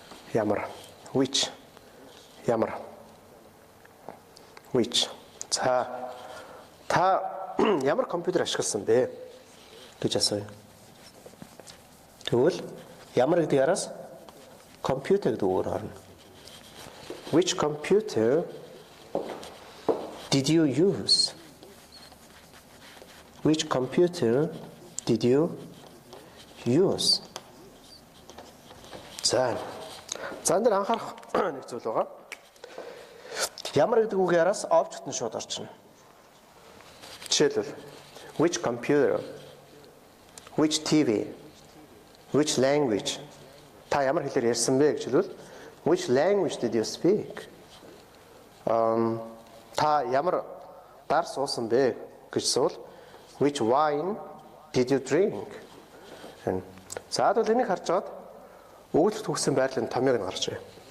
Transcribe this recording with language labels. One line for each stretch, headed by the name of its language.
Mongolian: Ямар. Which. Ямар. Which. За та ямар компьютер ашигласан бэ гэж асууя. Тэгвэл ямар гэдэг яраас компьютер гэдэг үгээр орно.
English: Which computer did you use? Which computer did you use?
Mongolian: За энэ анхаарах нэг зүйл байгаа. Ямар гэдэг үгээр яраас object нь шууд орчихно.
English: Жишээлбэл which computer, which TV, which language.
Mongolian: Та ямар хэлээр ярьсан бэ гэж хэлвэл
English: which language did you speak?
Mongolian: Та ямар дар суусан бэ гэж асуувал
English: which wine did you drink?
Mongolian: За тэгвэл энийг харж байгаад өгүүлбэрт өгсөн байрлалын томьёог нь гарч ирээ.